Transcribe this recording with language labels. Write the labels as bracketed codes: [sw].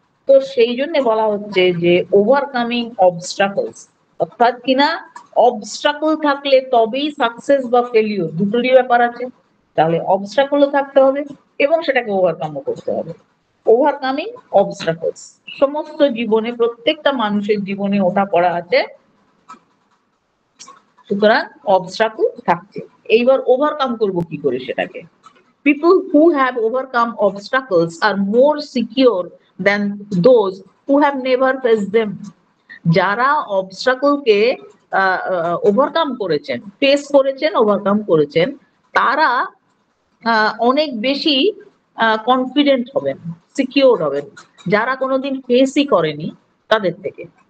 [bn] তো সেই জন্য বলা হচ্ছে যে ওভারকামিং অবস্ট্রাকলস, অর্থাৎ কিনা অবস্ট্রাকল থাকলে তবেই সাকসেস বা ফেলিওর দুটোরই ব্যাপার আছে। তাহলে অবস্ট্রাকলও থাকতে হবে এবং সেটাকে ওভারকামও করতে হবে। ওভারকামিং অবস্ট্রাকলস সমস্ত জীবনে, প্রত্যেকটা মানুষের জীবনে ওঠা পড়া আছে, সুতরাং অবস্ট্রাকল থাকছে। এইবার ওভারকাম করব কি করে সেটাকে। [en] People who have overcome obstacles are more secure than those who have never faced them. [bn] যারা অবস্ট্রাকলকে ওভারকাম করেছেন, ফেস করেছেন, ওভারকাম করেছেন, তারা অনেক বেশি কনফিডেন্ট হবেন, সিকিউর হবেন, যারা কোনোদিন ফেসই করেনি তাদের থেকে।